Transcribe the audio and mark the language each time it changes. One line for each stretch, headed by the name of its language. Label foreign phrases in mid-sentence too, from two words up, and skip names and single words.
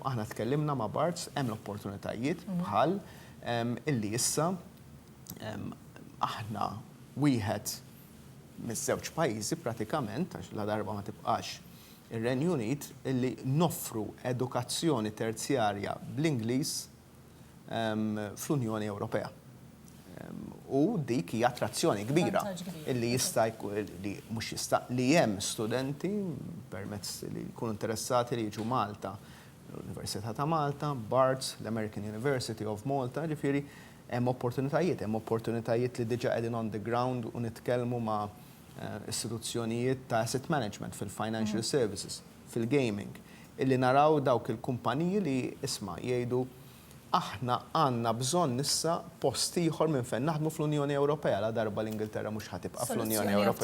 Maltese: Aħna tkellimna ma' Barts hemm l-opportunitajiet bħal illi issa aħna wieħed miż-żewġ pajjiżi pratikament għax la darba ma tibqax ir-Renju Unit illi noffru edukazzjoni terzjarja bl-Ingliż fl-Unjoni Ewropea. U dik hija attrazzjoni kbira illi jista' li mhux jista' li hemm studenti permezz li jkunu interessati li jiġu Malta, l-Università ta' Malta, Barts, l-American University of Malta, ġifieri hemm opportunitajiet li diġà qegħdin
English: on the ground
Maltese: u nitkellmu ma' istituzzjonijiet ta'
English: asset management
Maltese: fil-
English: financial services,
Maltese: fil-gaming, illi naraw dawk il-kumpaniji li isma' jgħidu aħna għandna bżonn issa post ieħor minn fejn naħdmu fl-Unjoni Ewropea la darba l-Ingilterra mhux ħatibqa' fl-Unjoni Ewropea.